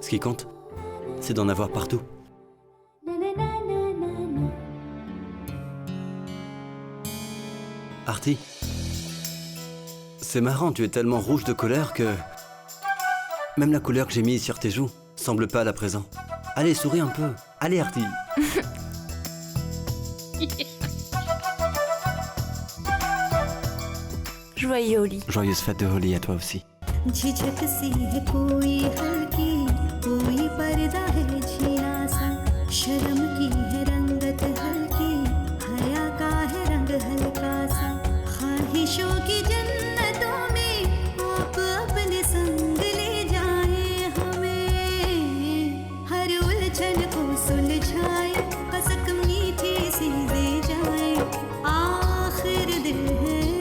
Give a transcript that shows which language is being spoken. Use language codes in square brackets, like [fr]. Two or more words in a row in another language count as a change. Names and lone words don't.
[fr] Ce qui compte, c'est d'en avoir partout. Artie, c'est marrant, tu es tellement rouge de colère que... Même la couleur que j'ai mise sur tes joues semble pas à présent. Allez, souris un peu. Allez, Artie. Joyeux Holly. Joyeuse fête de Holly à toi aussi. [hi] झिझक सी है कोई हल्की कोई पर्दा है झीना सा शर्म की है रंगत हल्की हया का है रंग हल्का सा ख्वाहिशों की जन्नतों में आप अपने संग ले जाए हमें हर उलझन को सुलझाए कसक मीठी सी दे जाए आखिर दिल है